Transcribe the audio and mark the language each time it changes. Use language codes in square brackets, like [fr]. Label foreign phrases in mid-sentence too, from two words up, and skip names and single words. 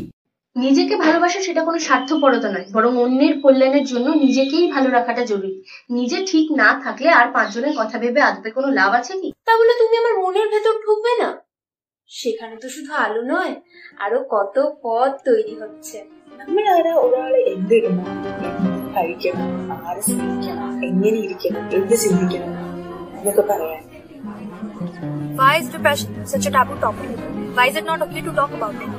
[bn] নিজেকে ভালোবাসা সেটা কোনো স্বার্থপরতা নয়, বরং অন্যের কল্যাণের জন্য নিজেকেই ভালো রাখাটা জরুরি। নিজে ঠিক না থাকলে আর 5 জনের কথা ভেবে আদতে কোনো লাভ আছে কি? তা বলে তুমি আমার মনের ভেতর ঢুকবে না? সেখানে তো শুধু আলো নয়, আরো কত পথ তৈরি hচ্ছে. [ml] നമ്മളാരാ ഒരാളെ എന്തിടണം, എന്ത് കഴിക്കണം, ആരെ സ്നേഹിക്കണം, എങ്ങനെ ഇരിക്കണം, എന്ത് ചിന്തിക്കണം എന്നൊക്കെ പറയാൻ. [en] Why is depression such a taboo topic? Why is it not okay to talk about it?